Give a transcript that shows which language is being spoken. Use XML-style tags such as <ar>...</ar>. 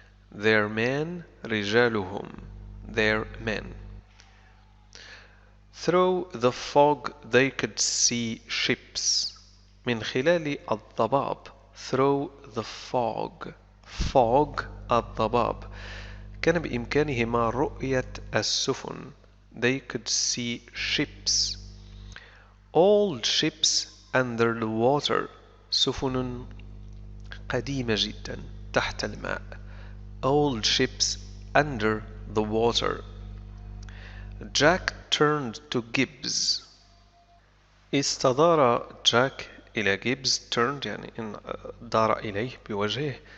<en>their men</en> <ar>رجالهم</ar> <en>their men. through the fog they could see ships.</en> <ar>من خلال الضباب.</ar> <en>through the fog</en> <ar>الضباب كان بإمكانهما رؤية السفن.</ar> <en>they could see ships. old ships under the water</en> <ar>سفن قديمة جدا تحت الماء.</ar> <en>old ships under the water. Jack turned to Gibbs.</en> <ar>استدار جاك إلى Gibbs.</ar> <en>turned</en> <ar>يعني إن دار إليه بوجهه.</ar>